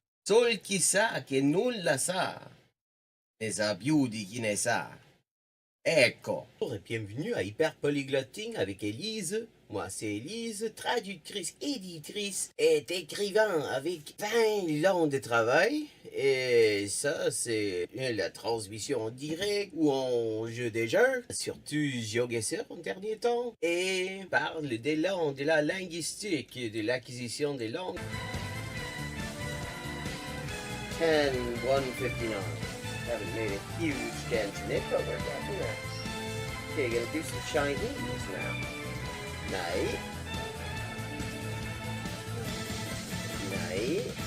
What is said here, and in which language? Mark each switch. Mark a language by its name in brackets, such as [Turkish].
[Italian] Sol chi sa che nulla sa, ne sa più di chi ne sa. Ecco. [French] Bonjour et bienvenue à Hyperpolyglotting avec Élise. Moi, c'est Élise, traductrice, éditrice et écrivain avec 20 ans de travail. Et ça, c'est la transmission en direct ou en jeu des jeux, surtout Geoguessr en dernier temps. Et parle des langues, de la linguistique, de l'acquisition des langues. 10:159. [English] Haven't made a huge dent in it, but we're getting there. Okay, gonna do some Chinese now. Night. Night.